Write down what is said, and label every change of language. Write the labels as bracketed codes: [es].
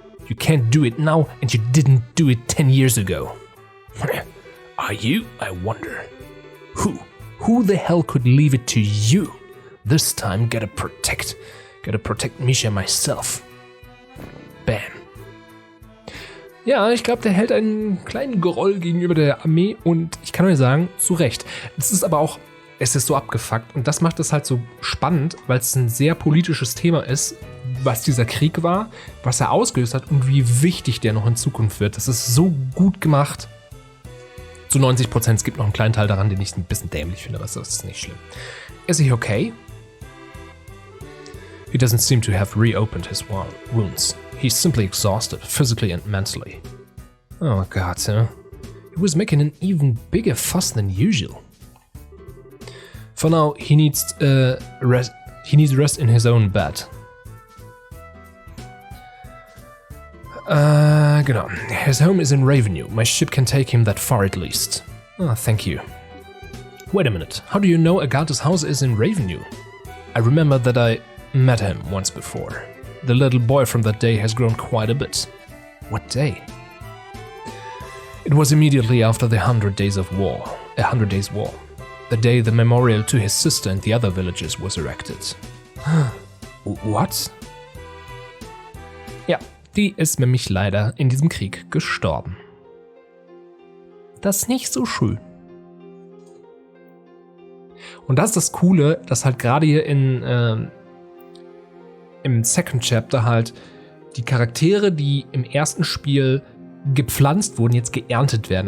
[en] You can't do it now, and you didn't do it 10 years ago. Are you? I wonder. Who the hell could leave it to you? This time, gotta protect Misha myself. Bam. [de] Ja, ich glaube, der hält einen kleinen Groll gegenüber der Armee und ich kann euch sagen, zu Recht. Es ist aber auch, es ist so abgefuckt und das macht es halt so spannend, weil es ein sehr politisches Thema ist, was dieser Krieg war, was er ausgelöst hat und wie wichtig der noch in Zukunft wird. Das ist so gut gemacht. Zu 90%, es gibt noch einen kleinen Teil daran, den ich ein bisschen dämlich finde, aber das ist nicht schlimm. [en] Is he okay? He doesn't seem to have reopened his wounds. He's simply exhausted, physically and mentally. Oh God, he was making an even bigger fuss than usual. For now, he needs rest. He needs rest in his own bed. Genau. His home is in Ravenue. My ship can take him that far at least. Ah, thank you. Wait a minute. How do you know Agate's house is in Ravenue? I remember that I met him once before. The little boy from that day has grown quite a bit. What day? It was immediately after the 100 Days War. The day the memorial to his sister and the other villagers was erected. What? [de] Ja, die ist nämlich leider in diesem Krieg gestorben. Das ist nicht so schön. Und das ist das Coole, dass halt gerade hier im Second Chapter halt die Charaktere, die im ersten Spiel gepflanzt wurden, jetzt geerntet werden.